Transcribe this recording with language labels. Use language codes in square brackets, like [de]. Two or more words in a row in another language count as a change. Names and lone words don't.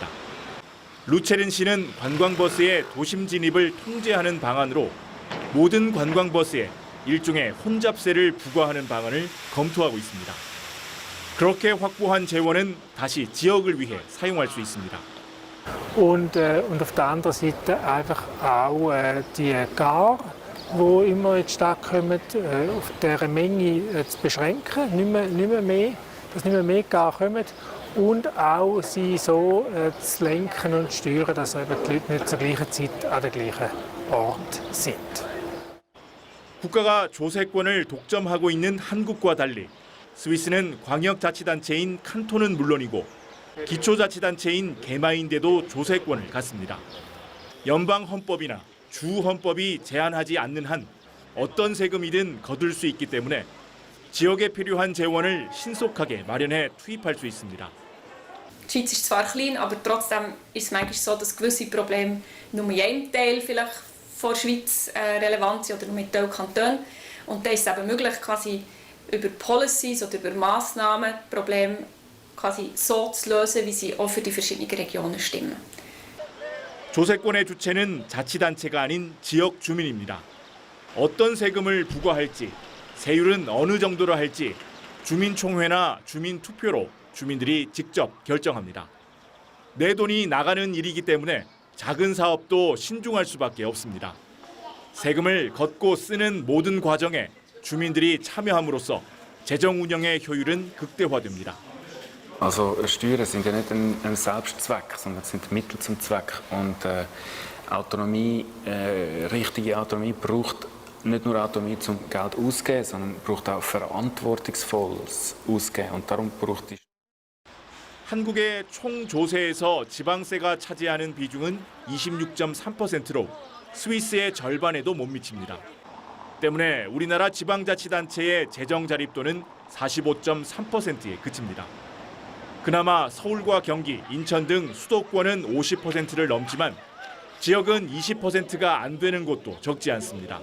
[ko] 루체른시는 관광버스의 도심 진입을 통제하는 방안으로 모든 관광버스에 일종의 혼잡세를 부과하는 방안을 검토하고 있습니다. 그렇게 확보한 재원은 다시 지역을 위해 사용할 수 있습니다. [de] Und auf der anderen Seite einfach auch die Gar, die immer in die Stadt kommen, auf deren Menge zu beschränken, nicht mehr mehr, dass nicht mehr Gar kommen und auch sie so zu lenken und zu steuern, dass eben die Leute nicht zur gleichen Zeit an der gleichen Ort sind. [ko] 국가가 조세권을 독점하고 있는 한국과 달리 스위스는 광역자치단체인 칸톤은 물론이고 기초자치단체인 개마인데도 조세권을 갖습니다. 연방헌법이나 주헌법이 제한하지 않는 한 어떤 세금이든 거둘 수 있기 때문에 지역에 필요한 재원을 신속하게 마련해 투입할 수 있습니다. [de] Die Schweiz ist zwar klein, aber trotzdem ist es manchmal so, dass gewisse Probleme nur in einem Teil vielleicht von der Schweiz relevant sind oder mit den Kantonen. Und da ist es eben möglich, quasi über Policies oder über Massnahmen Probleme quasi so zu lösen, wie sie auch für die verschiedenen Regionen stimmen. [ko] 조세권의 주체는 자치단체가 아닌 지역 주민입니다. 어떤 세금을 부과할지, 세율은 어느 정도로 할지 주민총회나 주민투표로 주민들이 직접 결정합니다. 내 돈이 나가는 일이기 때문에 작은 사업도 신중할 수밖에 없습니다. 세금을 걷고 쓰는 모든 과정에 주민들이 참여함으로써 재정 운영의 효율은 극대화됩니다. [de] Also Steuern sind ja nicht ein Selbstzweck, sondern sind Mittel zum Zweck. Und Autonomie, richtige Autonomie braucht nicht nur Autonomie zum Geld auszugeben, sondern braucht auch verantwortungsvolles Ausgeben. Und darum braucht die [ko] 한국의 총 조세에서 지방세가 차지하는 비중은 26.3%로 스위스의 절반에도 못 미칩니다. 때문에 우리나라 지방자치단체의 재정 자립도는 45.3%에 그칩니다. 그나마 서울과 경기, 인천 등 수도권은 50%를 넘지만 지역은 20%가 안 되는 곳도 적지 않습니다.